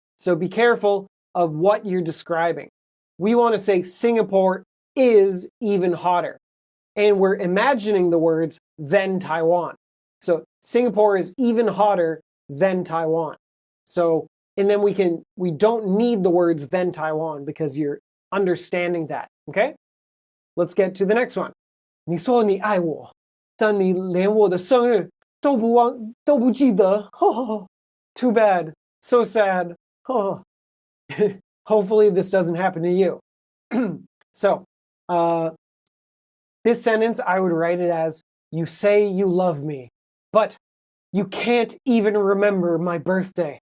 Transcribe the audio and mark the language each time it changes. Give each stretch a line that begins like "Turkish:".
English: So be careful of what you're describing. We want to say Singapore is even hotter. And we're imagining the words than Taiwan. So Singapore is even hotter than Taiwan. So, and then we don't need the words than Taiwan because you're understanding that, okay? Let's get to the next one.
Chinese: 你说你爱我，但你连我的生日都不记得.
English: Too bad. So sad. Hopefully this doesn't happen to you. So, this sentence, I would write it as, you say you love me, but you can't even remember my birthday.